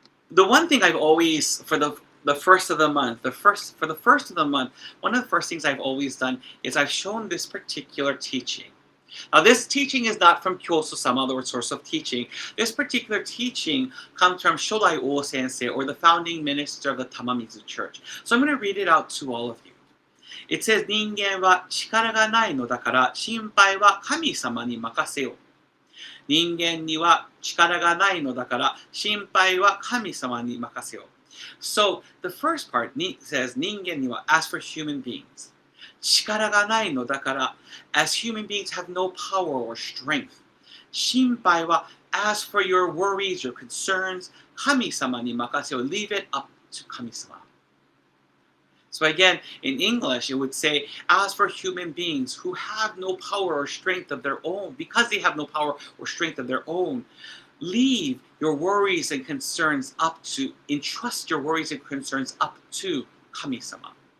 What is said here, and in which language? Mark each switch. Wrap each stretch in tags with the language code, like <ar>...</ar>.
<en>The one thing I've always, for the first of the month, one of the first things I've always done is I've shown this particular teaching. Now, this teaching is not from Kōsha-sama, the source of teaching. This particular teaching comes from Shodai O Sensei, or the founding minister of the Tamamizu Church. So I'm going to read it out to all of you. It says,</en> <ja>人間は力がないのだから心配は神様に任せよ。人間には力がないのだから心配は神様に任せよ。</ja> <en>So the first part says,</en> <ja>人間には</ja> <en>as for human beings.</en> <ja>力がないのだから</ja> <en>as human beings have no power or strength.</en> <ja>心配は</ja> <en>as for your worries, your concerns,</en> <ja>神様に任せよ。</ja> <en>Leave it up to 神様。 So again, in English, it would say, as for human beings who have no power or strength of their own, because they have no power or strength of their own, leave your worries and concerns up to, entrust your worries and concerns up to Kami-sama.</en>